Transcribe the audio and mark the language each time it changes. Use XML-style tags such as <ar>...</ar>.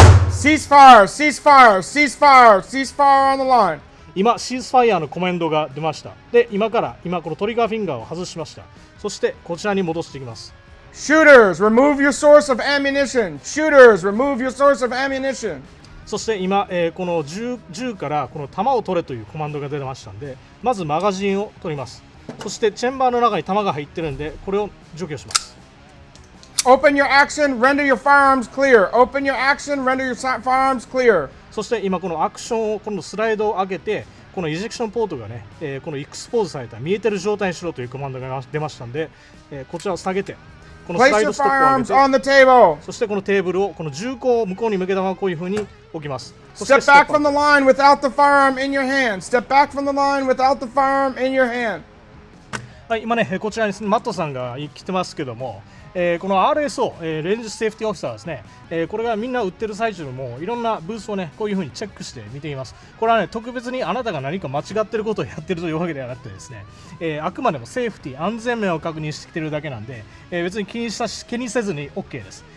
<en>Ceasefire, ceasefire, ceasefire, ceasefire on the line.</en> <ja>今、シーズファイヤーのコメントが出ました。で、今このトリガーフィンガーを外しました。そしてこちらに戻していきます。</ja> <en>Shooters, remove your source of ammunition. Shooters, remove your source of ammunition.</en> <ja>そして今、この銃からこの弾を取れというコマンドが出ましたんで、まずマガジンを取ります。そしてチェンバーの中に弾が入ってるんで、これを除去します。</ja> <en>Open your action, render your firearms clear. Open your action, render your firearms clear.</en> <ja>そして今このアクションを今度スライドを上げて、このイジェクションポートがね、このエクスポーズされた見えてる状態にしろというコマンドが出ましたんで、こちらを下げて、このスライドストップを上げて、そしてこのテーブルをこの銃口を向こうに向けたままこういう風に置きます。</ja> <en>Step back from the line without the firearm in your hand. Step back from the line without the firearm in your hand.</en> <ja>はい、今ね、こちらにマットさんが来てますけども、この RSO、レンジセーフティーオフィサーですね、これがみんな売ってる最中もいろんなブースをねこういう風にチェックして見ています。これはね特別にあなたが何か間違ってることをやってるというわけではなくてですね、あくまでもセーフティー安全面を確認してきてるだけなんで、別に気にせずに OK です。</ja>